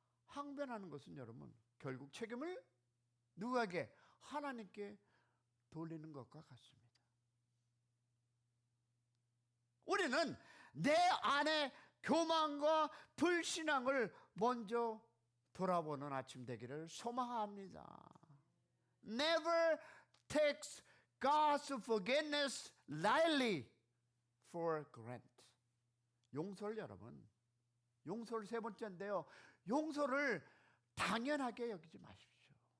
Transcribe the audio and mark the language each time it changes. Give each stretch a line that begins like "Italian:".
Korean: 항변하는 것은 여러분 결국 책임을 누구에게? 하나님께 돌리는 것과 같습니다. 우리는 내 안에 교만과 불신앙을 먼저 돌아보는 아침 되기를 소망합니다.
English: Never takes God's forgiveness lightly for granted.
Korean: 용서를 여러분, 용서를 세 번째인데요. 용서를 당연하게 여기지 마십시오.